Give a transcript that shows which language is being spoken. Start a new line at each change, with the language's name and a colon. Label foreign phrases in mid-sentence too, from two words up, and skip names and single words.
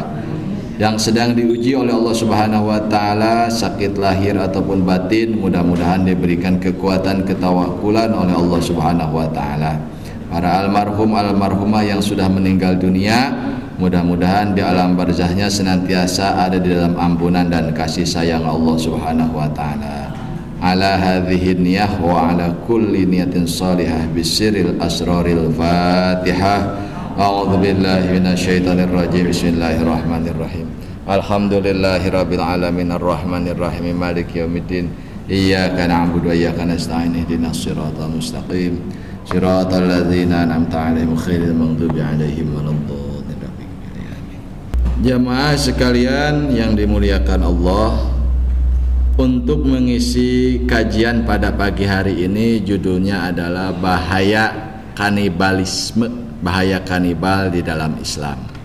Indonesian: Yang sedang diuji oleh Allah
Arabic: سبحانه وتعالى,
Indonesian: sakit lahir ataupun batin, mudah-mudahan diberikan kekuatan ketawakulan oleh Allah
Arabic: سبحانه وتعالى.
Indonesian: Para almarhum almarhumah yang sudah meninggal dunia, mudah-mudahan di alam barzahnya senantiasa ada di dalam ampunan dan kasih sayang Allah
Arabic: سبحانه وتعالى. على هذه النية وعلى كل نية صالحة بسر أسرار الفاتحة. أعوذ بالله من الشيطان الرجيم. بسم الله الرحمن الرحيم. الحمد لله رب العالمين الرحمن الرحيم مالك يوم الدين. إياك نعبد وإياك نستعين اهدنا الصراط المستقيم. صراط الذين أنعمت عليهم غير المغضوب عليهم ولا الضالين.
Indonesian: Jamaah sekalian yang dimuliakan Allah, untuk mengisi kajian pada pagi hari ini judulnya adalah bahaya kanibalisme, bahaya kanibal di dalam Islam.